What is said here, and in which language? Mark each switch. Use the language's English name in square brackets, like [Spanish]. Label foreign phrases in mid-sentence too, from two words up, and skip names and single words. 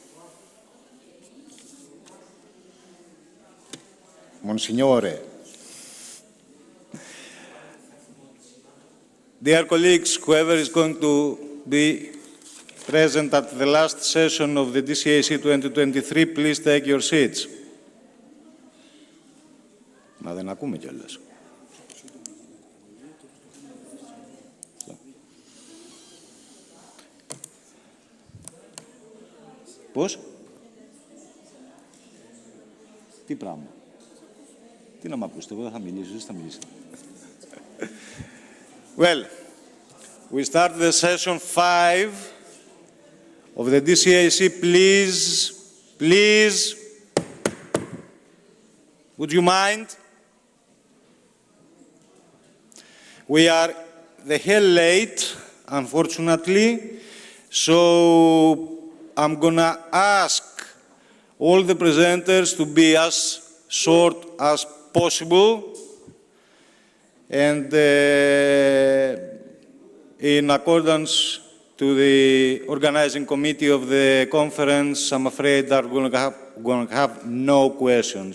[English] Monsignore. Dear colleagues, whoever is going to be present at the last session of the DCAC 2023, please take your seats. [Greek] Μα δεν ακούμε κιόλας. Πώς? Τι πράγμα? Τι να μ' ακούσετε, εγώ δεν θα μιλήσω, εσείς θα μιλήσετε. [English] Well, we start the session 5 of the DCAC. Please, would you mind? We are the hell late, unfortunately, so I'm gonna ask all the presenters to be as short as possible, and in accordance to the organizing committee of the conference, I'm afraid that we're going to have no questions.